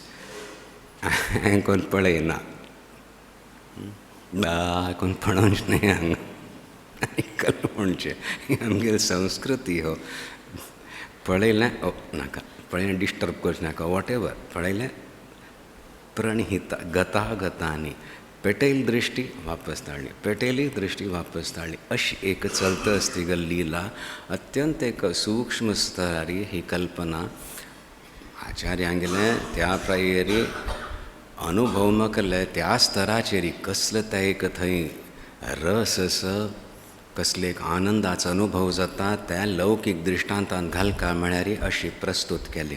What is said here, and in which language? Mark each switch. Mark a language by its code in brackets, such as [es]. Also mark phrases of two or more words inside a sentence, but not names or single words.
[kok] हें कोण पळयना कोण पळोवंच न्ही हांगा आयकल म्हणचे आमगेली संस्कृती हो पळयलें ओ नाका पळयलें डिस्टर्ब करचें नाका [en] what ever [kok] पळयलें प्रणिहिता गतागतांनी पेटयली दृश्टी वापस धाडली, पेटयली दृश्टी वापस धाडली, अशी एक चलत असती ग लीला. अत्यंत एक सूक्ष्म स्तरारी ही कल्पना आचार्यांगेलें त्या प्रायेरी अनुभव न केले त्या स्तराचेरी कसले ते एक थंय रस कसले एक आनंदाचो अनुभव जाता त्या लौकीक दृश्टांतान घालका म्हळ्यार अशी प्रस्तूत केल्या.